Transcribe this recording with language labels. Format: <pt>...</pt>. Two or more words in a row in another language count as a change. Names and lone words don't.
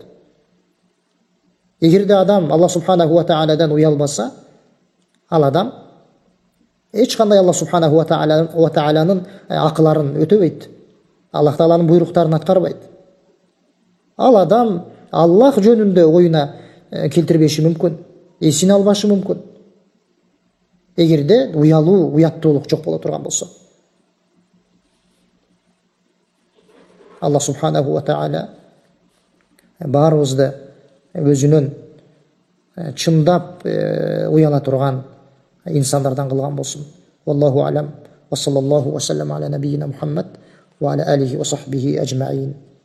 <ky>Эгерде адам Аллах субханаху ва тааладан уялбаса, ал адам эч кандай Аллах субханаху ва тааланын акыларын өтөбөйт. Аллах Тааланын буйруктарын аткарбайт. Ал адам Аллах жөнүндө оюна келтирбеши мүмкүн, эсин албашы мүмкүн. Эгерде уялуу, уяттуулук жок боло турган болсо.</ky> <ar>الله سبحانه وتعالى</ar> <ky>баарыбызды өзүнүн чындап уяла турган инсандардан кылган болсун.</ky> <ar>والله أعلم. وصلى الله وسلم على نبينا محمد وعلى آله وصحبه أجمعين.</ar>